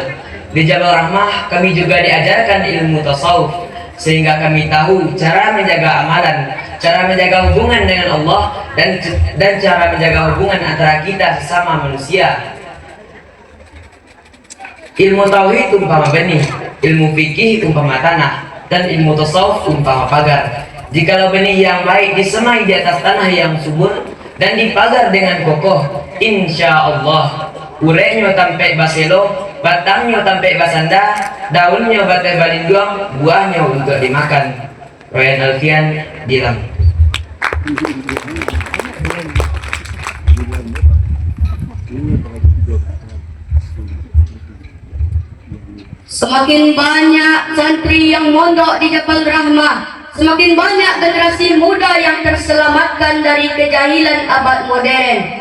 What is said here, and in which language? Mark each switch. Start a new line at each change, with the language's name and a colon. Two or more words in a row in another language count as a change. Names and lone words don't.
Indonesian: Di Jabal Rahmah kami juga diajarkan ilmu tasawuf sehingga kami tahu cara menjaga amalan, cara menjaga hubungan dengan Allah, dan cara menjaga hubungan antara kita sesama manusia. Ilmu tauhid umpama benih, ilmu fikih umpama tanah, dan ilmu tasawuf umpama pagar. Jikalau benih yang baik disemai di atas tanah yang subur dan dipagar dengan kokoh,
Arabic: insya Allah
Minangkabau: urenya tampe baselo, batangnya tampe basanda, daunnya batai balinduang,
Indonesian: buahnya untuk dimakan. Royan Alfian bilang. Semakin banyak santri yang mondok di Jabal Rahmah, semakin banyak generasi muda yang terselamatkan dari kejahilan abad modern.